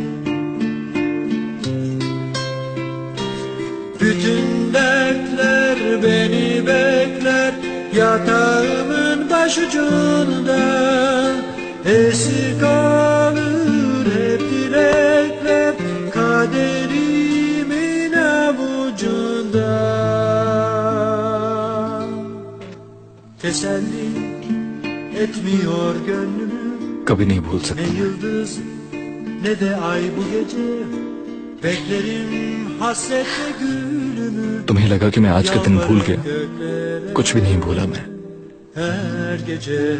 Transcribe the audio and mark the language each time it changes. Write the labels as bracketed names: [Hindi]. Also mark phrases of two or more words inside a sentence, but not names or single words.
[Turkish] Bütün dertler beni bekler yatağımın başucunda, esir kalır hep dilekler kaderimin avucunda. Teselli etmiyor gönlümü [Urdu] کبھی نہیں بھول [Turkish] ne [Urdu] سکتا. [Turkish] yıldız ne de ay bu gece, beklerim hasretle gülümü. [Urdu] تمہیں لگا کہ میں آج کا دن بھول گیا, [Turkish] Göklere [Urdu] کچھ بھی نہیں بھولا میں. [Turkish] her gece.